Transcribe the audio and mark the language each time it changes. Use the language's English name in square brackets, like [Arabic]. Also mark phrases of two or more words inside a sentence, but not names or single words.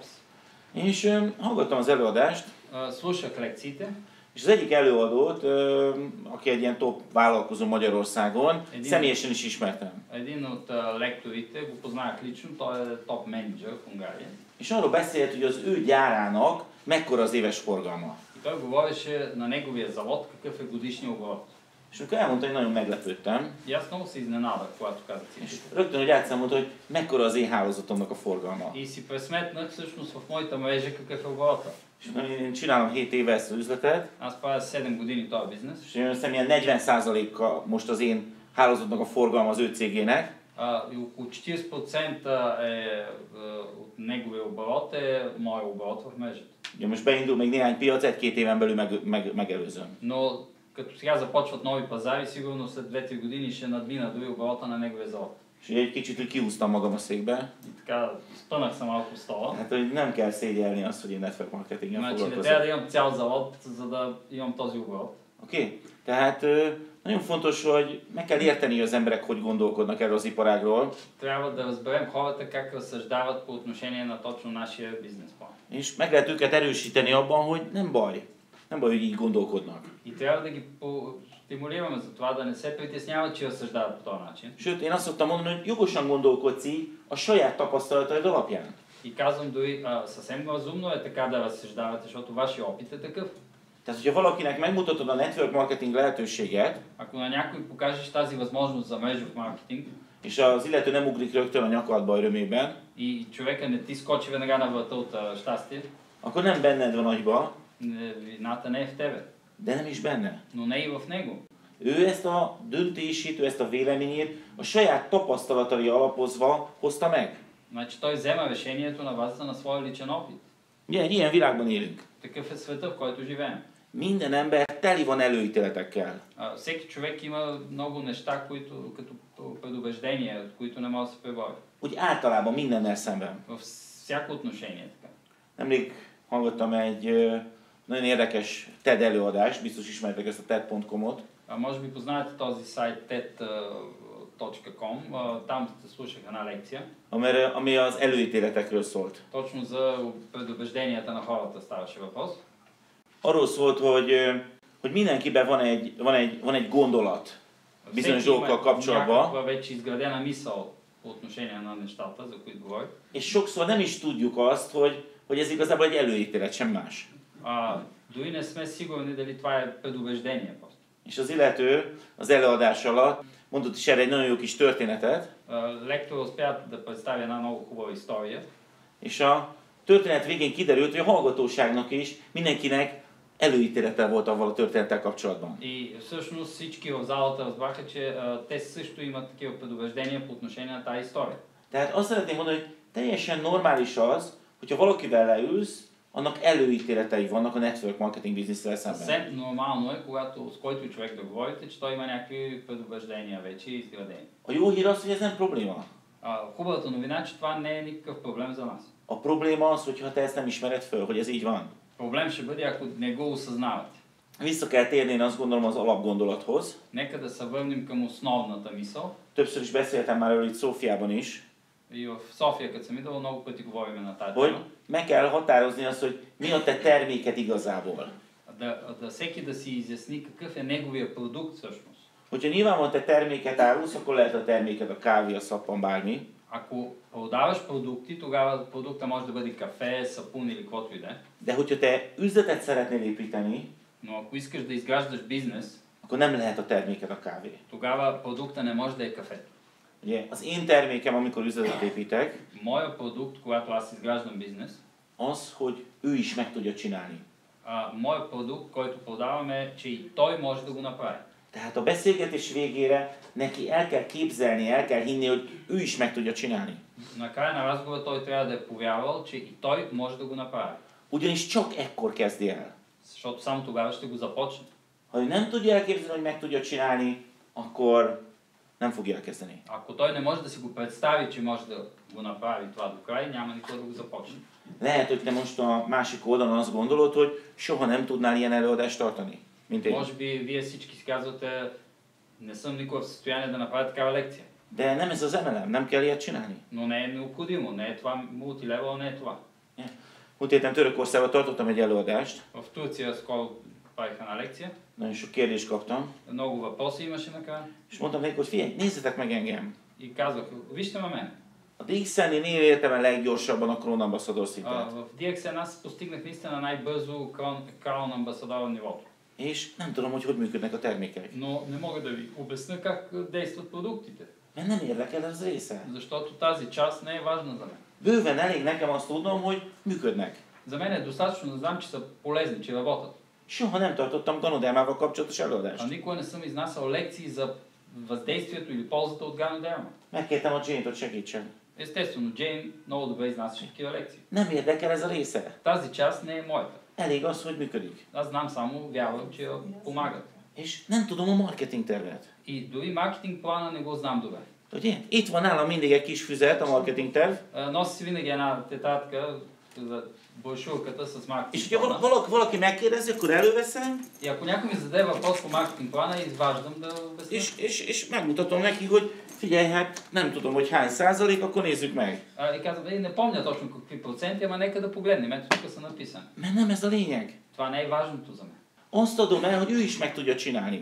[Hungarian] És hallgattam az előadást, [Bulgarian] Слушах лекциите. [Hungarian] és az egyik előadót, aki egy ilyen top vállalkozó Magyarországon, személyesen is ismertem. [Bulgarian] Един от лекторите го познах лично, той е топ менеджер в Унгария. [Hungarian] És arról beszélt, hogy az ő gyárának mekkora az éves forgalma. [Bulgarian] И той говореше на неговия завод какъв е годишния оборот. [Hungarian] És amikor elmondta, hogy nagyon meglepődtem, [Bulgarian] И аз много се изненадах, когато каза [Hungarian] és [Bulgarian] цифрите. [Hungarian] rögtön, hogy átszámolta, hogy mekkora az én hálózatomnak a forgalma. [Bulgarian] И си пресметнах всъщност в моята мрежа какъв е оборота. [Hungarian] És én csinálom 7 éve ezt az üzletet, [Bulgarian] Аз правя 7 години този бизнес. [Hungarian] és én hiszem ilyen 40%-a most az én hálózatnak a forgalma az ő cégének. [Bulgarian] И около 40% от неговия оборот е моя оборот в мрежата. [Hungarian] Ugye most beindul még néhány piac, 1-2 éven belül megelőzöm. [Bulgarian] Но като сега започват нови пазари, сигурно след 2-3 години ще надмина дори оборота на неговия завод. [Hungarian] És egy kicsit úgy kihúztam magam a székbe. [Bulgarian] И така спънах се малко в стола. [Hungarian] Hát, hogy nem kell szégyelni azt, hogy én [English] network marketinggel [Bulgarian] Значи не [Hungarian] foglalkozom. [Bulgarian] трябва да имам цял завод, за да имам този оборот. [Hungarian] Oké? Tehát nagyon fontos, hogy meg kell érteni az emberek, hogy gondolkodnak erről az iparágról. [Bulgarian] Трябва да разберем хората как разсъждават по отношение на точно нашия бизнес план. [Hungarian] És meg lehet őket erősíteni abban, hogy nem baj. Nem baj, hogy így gondolkodnak. [Bulgarian] И трябва да ги стимулираме за това да не се притесняват, че разсъждават по този начин. [Hungarian] Sőt, én azt szoktam mondani, hogy jogosan gondolkodsz így a saját tapasztalataid alapján. [Bulgarian] И казвам дори съвсем разумно е така да разсъждавате, защото вашия опит е такъв. [Hungarian] Tehát, hogyha valakinek megmutatod a [English] network marketing [Hungarian] lehetőséget, [Bulgarian] Ако на някой покажеш тази възможност за мрежов маркетинг, [Hungarian] és az illető nem ugrik rögtön a nyakadba örömében, [Bulgarian] и човека не ти скочи веднага на врата от щастие, [Hungarian] akkor nem benned van agyba, [Bulgarian] вината не е в тебе, [Hungarian] de nem is benne. [Bulgarian] но не и в него. [Hungarian] Ő ezt a döntését, ő ezt a véleményét a saját tapasztalatai alapozva hozta meg. [Bulgarian] Значи той взема решението на базата на своя личен опит. [Hungarian] Ugye, egy ilyen világban élünk. [Bulgarian] Такъв е света, в който живеем. [Hungarian] Minden ember teli van előítéletekkel. [Bulgarian] Всеки човек има много неща, които като предубеждения, от които не може да се пребори. [Hungarian] Úgy általában mindennel szemben. [Bulgarian] Във всяко отношение е така. [Hungarian] Nemrég hallgattam egy nagyon érdekes TED előadást, biztos ismertek ezt a TED.com-ot. [Bulgarian] Може би познаете този сайт TED, .com, там слушах една лекция. [Hungarian] Ami az előítéletekről szólt. [Bulgarian] Точно за предубежденията на хората ставаше въпрос. [Hungarian] Arról szólt, hogy mindenkiben van egy gondolat bizonyos dolgokkal kapcsolatban, [Bulgarian] някаква вече изградена мисъл по отношение на нещата, за които говорих. [Hungarian] és sokszor nem is tudjuk azt, hogy ez igazából egy előítélet, sem más. [Bulgarian] Дори не сме сигурни дали това е предубеждение. [Hungarian] És az illető az előadás alatt mondott is erre egy nagyon jó kis történetet. [Bulgarian] Лектор успя да представи една много хубава история. [Hungarian] És a történet végén kiderült, hogy a hallgatóságnak is mindenkinek előítélete volt avval a történettel kapcsolatban. [Bulgarian] И всъщност всички в залата разбраха, че те също имат такива предубеждения по отношение на тази история. [Hungarian] Tehát azt szeretném mondani, hogy teljesen normális az, hogyha valakivel leülsz, annak előítéletei vannak a [English] network marketing business-tel [Hungarian] szemben. [Bulgarian] Съвсем нормално е, когато с който човек да говорите, че той има някакви предубеждения вече изградени. [Hungarian] A jó hír az, hogy ez nem probléma. [Bulgarian] Хубавата новина е, че това не е никакъв проблем за нас. [Hungarian] A probléma az, hogyha te ezt nem ismered föl, hogy ez így van. [Bulgarian] Проблем ще бъде, ако не го осъзнавате. [Hungarian] Vissza kell térni, én azt gondolom, az alapgondolathoz. [Bulgarian] Нека да се върнем към основната мисъл. [Hungarian] Többször is beszéltem már erről itt Szófiában is. [Bulgarian] И в София, като съм идвал, много пъти говорим на тази [Hungarian] Hogy [Bulgarian] тема. [Hungarian] meg kell határozni azt, hogy mi a te terméked igazából. [Bulgarian] Да всеки да си изясни какъв е неговия продукт всъщност. [Hungarian] Hogyha nyilvánvalóan te terméket árulsz, akkor lehet a terméked a kávé, a szappan, bármi. [Bulgarian] Ако продаваш продукти, тогава продукта може да бъде кафе, сапун или каквото и да е. [Hungarian] De hogyha te üzletet szeretnél építeni, [Bulgarian] Но ако искаш да изграждаш бизнес, [Hungarian] akkor nem lehet a terméked a kávé. [Bulgarian] тогава продукта не може да е кафе. [Hungarian] Ugye, az én termékem, amikor üzletet építek, [Bulgarian] Моя продукт, когато аз изграждам бизнес, [Hungarian] az, hogy ő is meg tudja csinálni. [Bulgarian] моят продукт, който продавам е, че и той може да го направи. [Hungarian] Tehát a beszélgetés végére neki el kell képzelni, el kell hinni, hogy ő is meg tudja csinálni. [Bulgarian] Накрая на разговора той трябва да е повярвал, че и той може да го направи. [Hungarian] Ugyanis csak ekkor kezdi el. [Bulgarian] Защото само тогава ще го започне. [Hungarian] Ha ő nem tudja elképzelni, hogy meg tudja csinálni, akkor nem fogja elkezdeni. [Bulgarian] Ако той не може да си го представи, че може да го направи това до край, няма никога да го започне. [Hungarian] Lehet, hogy te most a másik oldalon azt gondolod, hogy soha nem tudnál ilyen előadást tartani, mint én. [Bulgarian] Може би вие всички си казвате, не съм никога в състояние да направя такава лекция. [Hungarian] De nem ez az MLM, nem kell ilyet csinálni. [Bulgarian] Но не е необходимо, не е това мултилевел, не е това. [Hungarian] Múlt héten Törökországban tartottam egy előadást, [Bulgarian] В Турция скоро правих една лекция. [Hungarian] nagyon sok kérdést kaptam, [Bulgarian] Много въпроси имаше накрая. [Hungarian] és mondtam nekik, hogy figyelj, nézzetek meg engem. [Bulgarian] И казвах, вижте ме мен. [Hungarian] A DXN-nél értem el leggyorsabban a Crown Ambassador szintet. [Bulgarian] В DXN аз постигнах наистина най-бързо Crown Ambassador нивото. [Hungarian] És nem tudom, hogy működnek a termékek. [Bulgarian] Но не мога да ви обясня как действат продуктите. [Hungarian] Mert nem érdekel ez az része. [Bulgarian] Защото тази част не е важна за мен. [Hungarian] Bőven elég nekem azt tudnom, hogy működnek. [Bulgarian] За мен е достатъчно да знам, че са полезни, че работят. [Hungarian] Soha nem tartottam ganodermával kapcsolatos előadást. [Bulgarian] Никога не съм изнасял лекции за въздействието или ползата от ганодерма. [Hungarian] Megkértem a Jane-t, hogy segítsen. [Bulgarian] Естествено, Джейн много добре изнасяше такива лекции. [Hungarian] Nem érdekel ez a része. [Bulgarian] Тази част не е моята. [Hungarian] Elég az, hogy működik. [Bulgarian] Аз знам само, вярвам, че я помагат. [Hungarian] És nem tudom a marketing tervet. [Bulgarian] И дори маркетинг плана не го знам добре. [Hungarian] Ugye? Itt van nálam mindig egy kis füzet, a marketing terv. [Bulgarian] Носи си винаги една тетрадка за брошурката с [Hungarian] És [Bulgarian] маркетинг [Hungarian] hogyha [Bulgarian] плана. [Hungarian] valaki megkérdezi, akkor előveszem, [Bulgarian] И ако някой ми зададе въпрос по маркетинг плана, изваждам да обясня. [Hungarian] és megmutatom neki, hogy figyelj, hát nem tudom, hogy hány százalék, akkor nézzük meg. [Bulgarian] И казвам, не помня точно какви проценти, ама нека да погледнем. Ето тук са написани. [Hungarian] Mert nem ez a lényeg. [Bulgarian] Това не е важното за мен. [Hungarian] Azt adom el, hogy ő is meg tudja csinálni.